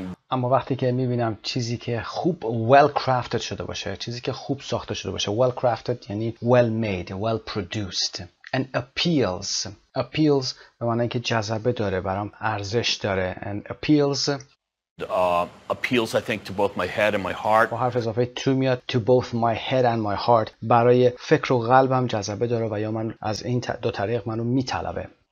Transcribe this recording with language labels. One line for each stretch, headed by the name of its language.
Persian: اما وقتی که میبینم چیزی که خوب
English: well crafted
Persian: شده باشه، چیزی که خوب ساخته شده باشه، well crafted یعنی
English: well made, well produced and appeals
Persian: به معنی که جذبه داره برام ارزش داره
English: and appeals I think to both my head and my heart.
Persian: با حرف اضافه to میاد
English: to both my head and my heart
Persian: برای فکر و قلبم جذبه داره و یا من از این دو طریق منو میطلبه.